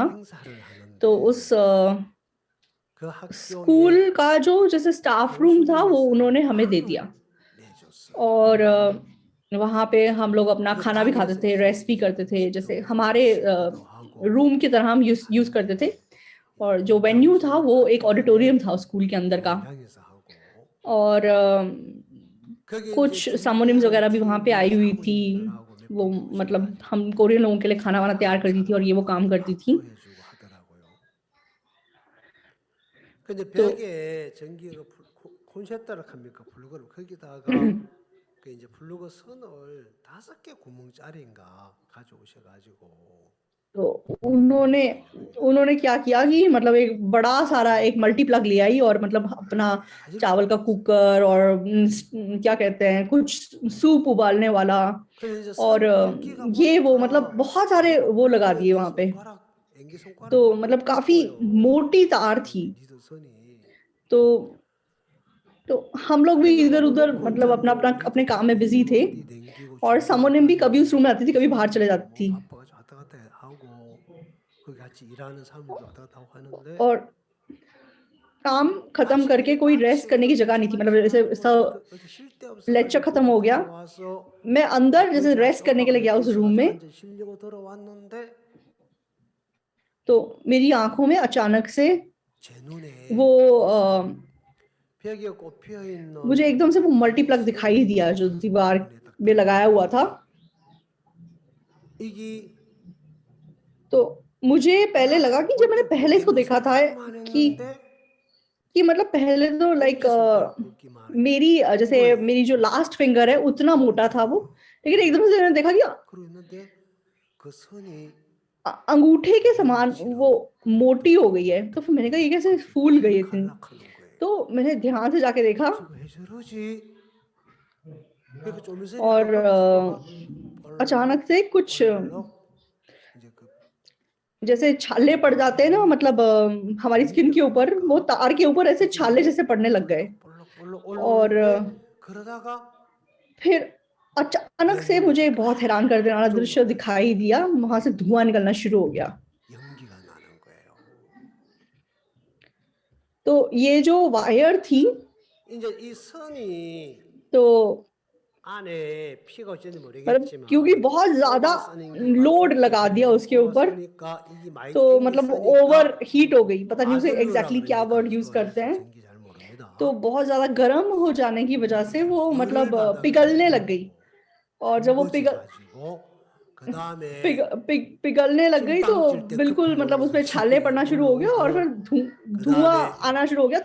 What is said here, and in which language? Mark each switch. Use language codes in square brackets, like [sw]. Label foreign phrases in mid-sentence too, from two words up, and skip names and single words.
[hi] तो उस स्कूल का जो जैसे [en] staff room [hi] था वो उन्होंने हमें दे दिया, और वहां पे हम लोग अपना खाना भी खाते थे, रेस्ट भी करते थे, जैसे हमारे रूम की तरह हम यूज करते थे। और जो वेन्यू था वो एक ऑडिटोरियम था स्कूल के अंदर का, और कुछ सामोनिम्स वगैरह भी वहां पे आई हुई थी। वो मतलब हम कोरियन लोगों के लिए खाना वाना तैयार करती थी और ये वो काम करती थी। [ko] 근데 벽에 전기가 콘센트를 합니까? 플러그를 거기다가 그 이제 플러그 선을 5개 구멍짜리인가 가져오셔가지고 [hi] तो उन्होंने क्या किया कि मतलब एक बड़ा सारा एक [en] multi plug [hi] ले आई, और मतलब अपना चावल का कुकर और क्या कहते हैं कुछ सूप उबालने वाला, और ये वो मतलब बहुत सारे वो लगा दिए वहां पे। तो मतलब काफी मोटी तार थी। तो हम लोग भी इधर उधर मतलब अपना अपना अपने काम में बिजी थे। और सामोनिम भी कभी उस रूम में आती थी, कभी बाहर चले जाती थी। [ko] 바빠가지고 왔다 갔다 하고 거기 같이 일하는 사람들도 왔다 갔다 하고 하는데 [hi] और काम खत्म करके कोई रेस्ट करने की जगह नहीं थी, मतलब जैसे सब [ko] 어디 쉴 데 [hi] लेक्चर खत्म हो गया, [ko] 와서 [hi] मैं अंदर जैसे रेस्ट करने के लिए गया उस रूम में, [ko] 이제 쉬려고 들어왔는데 [hi] तो मेरी आंखों में अचानक से [ko] 제 눈에 [hi] वो [ko] 벽에 꼽혀 있는 [hi] मुझे एकदम से वो मल्टीप्लग दिखाई दिया जो दीवार में लगाया हुआ था। [ko] 이게 [hi] तो मुझे पहले लगा कि जब मैंने पहले इसको देखा था कि मतलब पहले तो लाइक मेरी जैसे मेरी जो [en] last finger [hi] है उतना मोटा था वो, लेकिन एकदम से मैंने देखा कि [ko] 그러고 있는데 그 선이 [hi] अंगूठे के समान वो मोटी हो गई है। तो फिर मैंने कहा ये कैसे फूल गई इतनी, [ko] 갈락하는 거예요. [hi] तो मैंने ध्यान से जाके देखा [ko] 왜 저러지? 그러니까 좀 있으니까 [hi] और [ko] 볼록 [hi] अचानक से कुछ [ko] 볼록 이제 그 [hi] जैसे छाले पड़ जाते हैं ना, मतलब हमारी स्किन के ऊपर, वो तार के ऊपर ऐसे छाले जैसे पड़ने लग गए। [ko] 볼록 [hi] और [ko] 올라오는데 그러다가 [hi] फिर अचानक से मुझे बहुत हैरान कर देने वाला दृश्य दिखाई दिया, वहां से धुआं निकलना शुरू हो गया। [ko] 연기가 나는 거예요. [hi] तो ये जो वायर थी, [ko] 이제 이 선이 [hi] तो [ko] 안에 피가 어쩐지 [hi] मतलब [ko] 모르겠지만 [hi] क्योंकि बहुत ज्यादा लोड लगा दिया उसके ऊपर, तो मतलब [en] over heat [hi] हो गई, पता नहीं उसे एग्जैक्टली क्या [en] word use [hi] करते हैं। तो बहुत ज्यादा गर्म हो जाने की वजह से वो मतलब पिघलने लग गई, और जब वो पिघलने लग गई तो बिल्कुल मतलब उसमें छाले पड़ना शुरू हो गया, और फिर धुआं आना शुरू हो गया।